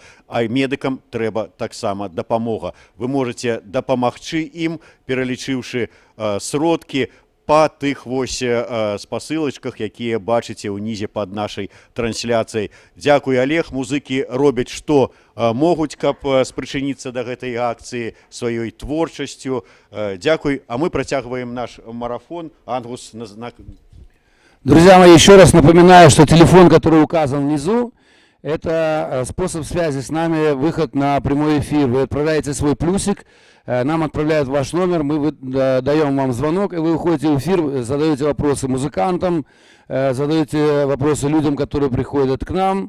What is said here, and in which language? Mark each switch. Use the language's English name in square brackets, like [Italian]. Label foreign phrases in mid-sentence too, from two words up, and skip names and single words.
[Belarusian] А медыкам трэба таксама дапамога. Вы можаце дапамагчы ім, пералічыўшы сродкі, па тых вось спасылачках, якія бачыце ўнізе пад нашай трансляцыяй. Дзякуй, Олег. Музыкі робяць, што могуць, каб спрычыніцца да гэтай акцыі сваёй творчасцю. Дзякуй. А мы працягваем наш марафон. Ангус. [Russian] Друзья мои, еще раз напоминаю, что телефон, который указан внизу, это способ связи с нами, выход на прямой эфир. Вы отправляете свой плюсик, нам отправляют ваш номер, мы даем вам звонок, и вы уходите в эфир, задаете вопросы музыкантам, задаете вопросы людям, которые приходят к нам.